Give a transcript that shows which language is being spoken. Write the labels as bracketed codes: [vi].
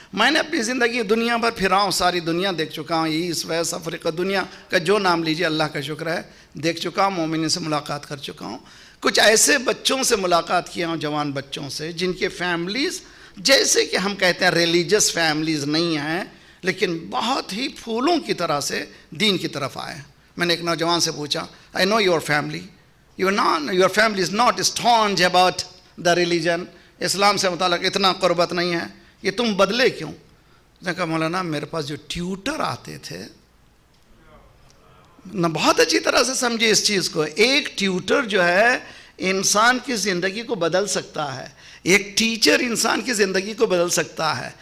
[ur] میں نے اپنی زندگی دنیا بھر پھرا ہوں، ساری دنیا دیکھ چکا ہوں، ایسٹ ویسٹ افریقہ، دنیا کا جو نام لیجئے، اللہ کا شکر ہے دیکھ چکا ہوں، مومنین سے ملاقات کر چکا ہوں. کچھ ایسے بچوں سے ملاقات کیا ہوں، جوان بچوں سے، جن کے فیملیز جیسے کہ ہم کہتے ہیں ریلیجس فیملیز نہیں ہیں، لیکن بہت ہی پھولوں کی طرح سے دین کی طرف آئے. میں نے ایک نوجوان سے پوچھا، [en] I know your family, your family is not staunch about the religion. [ur] اسلام سے متعلق اتنا قربت نہیں ہے، یہ تم بدلے کیوں؟ اس نے کہا مولانا میرے پاس جو ٹیوٹر آتے تھے نہ، بہت اچھی طرح سے سمجھے اس چیز کو، ایک ٹیوٹر جو ہے انسان کی زندگی کو بدل سکتا ہے، ایک ٹیچر انسان کی زندگی کو بدل سکتا ہے.